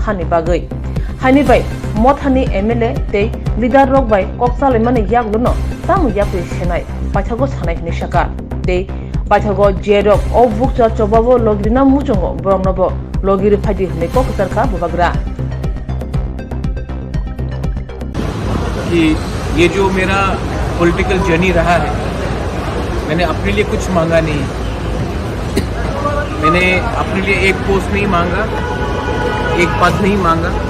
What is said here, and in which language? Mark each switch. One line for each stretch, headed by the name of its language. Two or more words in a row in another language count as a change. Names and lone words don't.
Kok Borok: hani bai mothani MLA tei leader rok bai kokchale mane yakluno tamu yakwe senai paithago sanai hne saka tei paithago jerok obukcha chobabo logrina muchongo bromnobo logiri phadi hne koktarka bubagra
Hindi: कि ये जो मेरा
English: political journey
Hindi: रहा है मैंने अपने लिए कुछ मांगा नहीं मैंने अपने लिए एक पोस्ट नहीं मांगा एक पद नहीं मांगा